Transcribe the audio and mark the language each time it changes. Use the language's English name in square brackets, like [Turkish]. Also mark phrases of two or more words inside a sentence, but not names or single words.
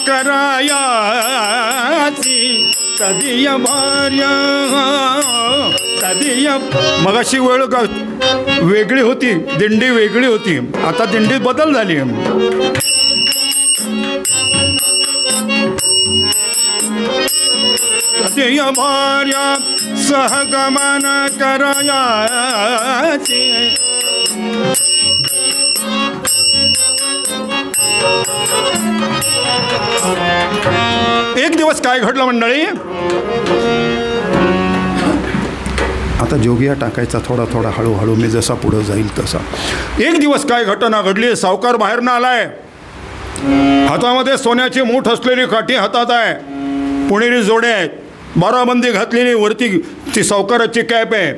[Marathi] करायाची, तदीय भार्या, तदीय. मगाशी वेळ वेगळी होती, दिंडी वेगळी होती, आता दिंडीत बदल झाली. तदीय भार्या सहगमन करायाची, एक दिवस काय घडलं मंडळी, आता जोगिया टाकायचा थोडा थोडा हळूहळू, मी जसा पुढं जाईल तसा. एक दिवस काय घटना घडली, सावकार बाहेरनं आलाय, हातामध्ये सोन्याची मूठ असलेली काठी हातात आहे, पुणेरी जोडे आहेत, बाराबंदी घातलेली, वरती ती सावकाराची कॅप आहे.